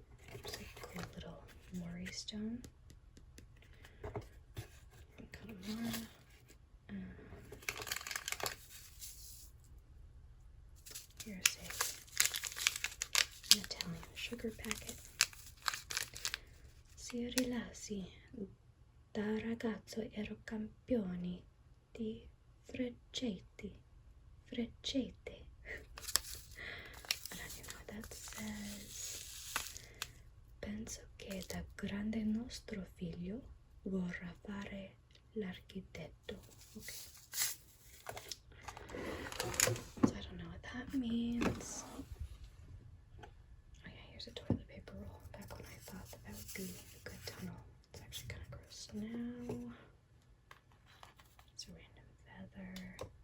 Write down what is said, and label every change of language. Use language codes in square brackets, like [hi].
[en] There's a cool little Mori stone. Got more. Here's an Italian sugar packet. [it] Si rilassi, da ragazzo ero campione di freccette. Freccette. [en] I don't even know what that says. [it] Penso che da grande nostro figlio vorrà fare l'architetto. [en] Okay. So I don't know what that means. Oh yeah, here's a toilet paper roll. Back when I thought that would be a good tunnel. It's actually kind of gross now. It's a random feather.